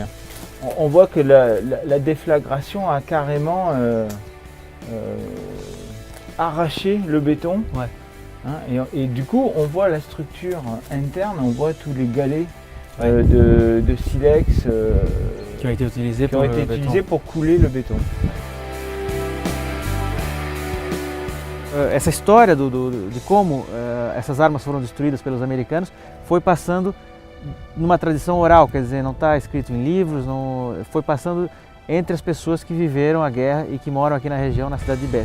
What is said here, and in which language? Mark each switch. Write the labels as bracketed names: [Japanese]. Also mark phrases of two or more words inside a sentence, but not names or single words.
[French] On voit que la déflagration a carrément arraché le béton. Ouais. Hein, et du coup, on voit la structure interne, on voit tous les galets de silex qui ont été utilisés pour couler le béton. [Portuguese] Essa história de como essas armas foram destruídas pelos americanos foi passando numa tradição oral, quer dizer, não está escrito em livros, foi passando entre as pessoas que viveram a guerra e que moram aqui na região, na cidade de Best.